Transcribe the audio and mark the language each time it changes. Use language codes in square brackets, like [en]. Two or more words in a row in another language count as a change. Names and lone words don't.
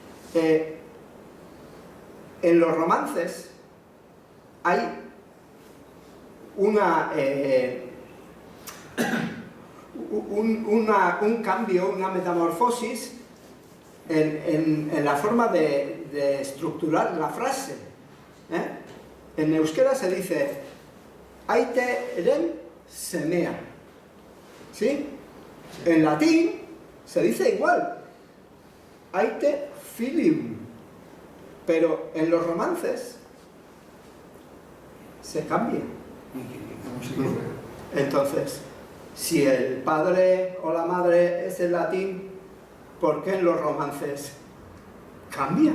[es] En los romances hay un cambio, una metamorfosis en la forma de estructurar la frase. En euskera se dice [eu] Aite eren semea, [es] ¿sí? En latín se dice igual, [la] Aite filium, [es] pero en los romances se cambia. Entonces, si el padre o la madre es el latín, ¿por qué en los romances cambia?